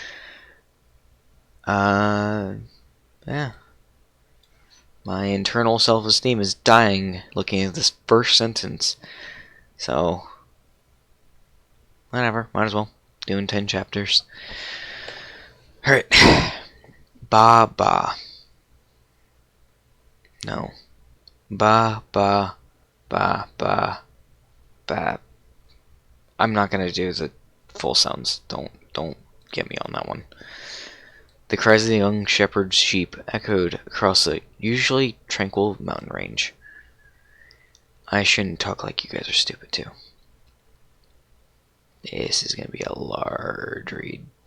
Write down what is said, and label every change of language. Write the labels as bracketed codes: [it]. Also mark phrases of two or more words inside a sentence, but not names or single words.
[en] Yeah. My internal self-esteem is dying looking at this first sentence. So, whatever, might as well. Doing 10 chapters. Alright. Ba ba. No. Ba ba ba ba ba. I'm not gonna do the full sounds. Don't get me on that one. The cries of the young shepherd's sheep echoed across the usually tranquil mountain range. I shouldn't talk like you guys are stupid too. This is gonna be a large read.